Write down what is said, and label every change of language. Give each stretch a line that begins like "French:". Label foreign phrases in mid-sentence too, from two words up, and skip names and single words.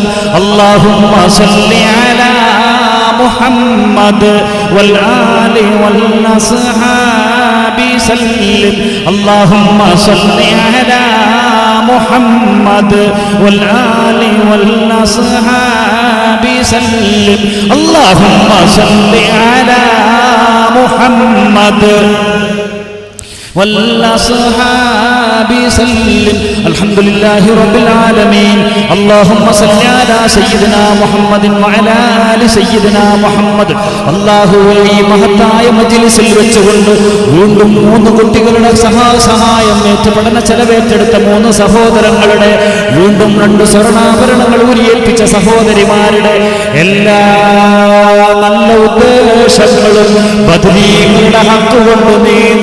Arabic: اللهم صل على محمد والآل والأصحاب سلم. اللهم صل على محمد والآل والأصحاب سلم. اللهم صل على محمد والأصحاب سلم. الحمد لله رب العالمين. اللهم صل على سيدنا محمد وعلى آل سيدنا محمد.
Malayalam: അല്ലാഹുവേ, ഈ മഹത്തായ മജ്ലിസിൽ വെച്ചുകൊണ്ട് വീണ്ടും 3 കുട്ടികളുടെ സഹായം ഏറ്റു പഠന ചെലവേറ്റെടുത്ത 3 സഹോദരങ്ങളുടെ വീണ്ടും 2 സ്വർണ്ണാഭരണങ്ങൾ ഊരിയേൽപ്പിച്ച സഹോദരിമാരുടെ എല്ലാ നല്ല ഉദ്ദേശങ്ങളും ബദരീകളുടെ ഹക്ക് കൊണ്ട് നീ